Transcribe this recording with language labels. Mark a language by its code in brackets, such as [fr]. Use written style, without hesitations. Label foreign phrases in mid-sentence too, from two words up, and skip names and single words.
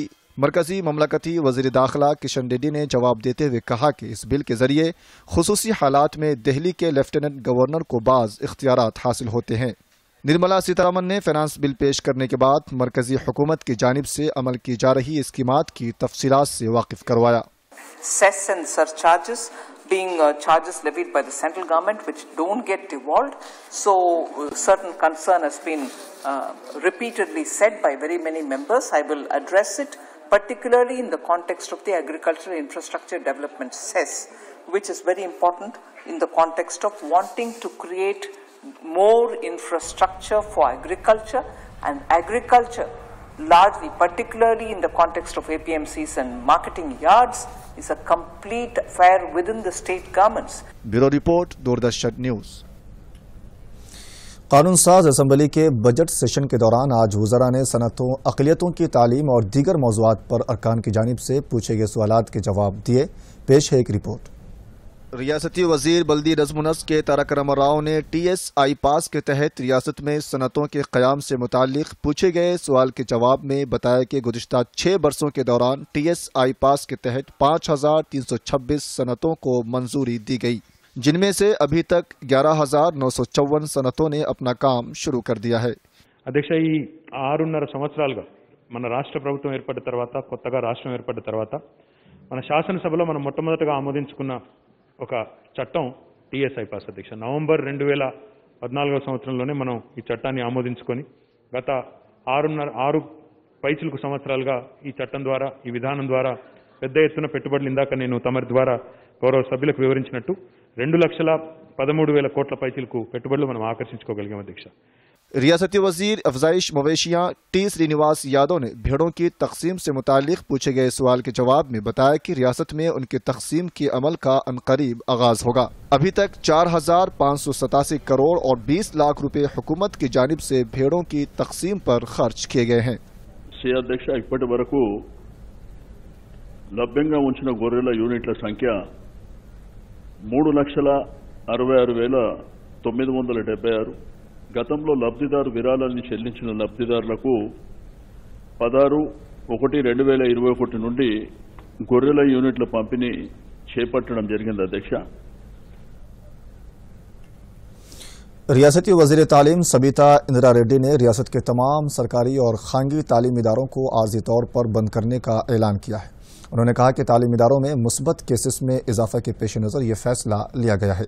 [ur] مرکزی مملکتی وزیر داخلہ کشن ریڈی نے جواب دیتے ہوئے کہا کہ اس بل کے ذریعے خصوصی حالات میں دہلی کے [en] lieutenant governor [ur] کو بعض اختیارات حاصل ہوتے ہیں. نرملا سیتا رمن نے [en] finance bill [ur] پیش کرنے کے بعد مرکزی حکومت کی جانب سے عمل کی جا رہی اسکیمات کی تفصیلات سے واقف کروایا. [en] Cess and surcharges being charges levied by the central government which don't get devolved. So certain concern has been repeatedly said by very many members. I will address it particularly in the context of the agricultural infrastructure development cess, which is very important in the context of wanting to create more infrastructure for agriculture, and agriculture largely, particularly in the context of APMCs and marketing yards, is a complete affair within the state governments. bureau report, [ur] دوردرشن نیوز۔ قانون ساز اسمبلی کے [en] budget session [ur] کے دوران آج وزراء نے صنعتوں، اقلیتوں کی تعلیم اور دیگر موضوعات پر ارکان کی جانب سے پوچھے گئے سوالات کے جواب دیے. پیش ہے ایک رپورٹ. ریاستی وزیر بلدی نظم و نسق کے تارک راما راؤ نے TSI پاس کے تحت ریاست میں صنعتوں کے قیام سے متعلق پوچھے گئے سوال کے جواب میں بتایا کہ گزشتہ 6 برسوں کے دوران TSI پاس کے تحت 5326 صنعتوں کو منظوری دی گئی، جن میں سے ابھی تک 11,954 صنعتوں نے اپنا کام شروع کر دیا ہے. [te] అధ్యక్ష, ఈ 6.5 సంవత్సరాలుగా మన రాష్ట్ర ప్రభుత్వం ఏర్పడిన తర్వాత, కొత్తగా రాష్ట్రం ఏర్పడిన తర్వాత మన శాసనసభలో మనం మొట్టమొదటగా ఆమోదించుకున్న ఒక చట్టం TSI పాస్. అధ్యక్ష, నవంబర్ 2014 సంవత్సరంలోనే మనం ఈ చట్టాన్ని ఆమోదించుకొని గత 6 పైచిలకు సంవత్సరాలుగా ఈ చట్టం ద్వారా, ఈ విధానం ద్వారా పెద్ద ఎత్తున పెట్టుబడులు, ఇందాక నేను తమరి ద్వారా గౌరవ సభ్యులకు వివరించినట్టు 2,13,000 కోట్ల పైచిలకు పెట్టుబడులు మనం ఆకర్షించుకోగలిగాం। అధ్యక్ష, [ur] ریاستی وزیر افزائش مویشیاں T سری نواس یادو نے بھیڑوں کی تقسیم سے متعلق پوچھے گئے سوال کے جواب میں بتایا کہ ریاست میں ان کی تقسیم کے عمل کا عنقریب آغاز ہوگا. ابھی تک 4,587 کروڑ اور 20 لاکھ روپے حکومت کی جانب سے بھیڑوں کی تقسیم پر خرچ کیے گئے ہیں. [te] अध्यक्ष, इప్పటి వరకు లభ్యంగా ఉంచిన గొర్రెల యూనిట్ల సంఖ్య 3,66,976। గతంలో లబ్ధిదారు విరాళాన్ని చెల్లించిన లబ్ధిదారులకు 16/1/2021 నుండి గొర్రెల యూనిట్ల పంపిణీ చేపట్టడం జరిగింది। అధ్యక్ష, [ur] ریاستی وزیر تعلیم سبیتا اندرا ریڈی نے ریاست کے تمام سرکاری اور خانگی تعلیمی اداروں کو عارضی طور پر بند کرنے کا اعلان کیا ہے. انہوں نے کہا کہ تعلیمی اداروں میں مثبت کیسز میں اضافہ کے پیش نظر یہ فیصلہ لیا گیا ہے.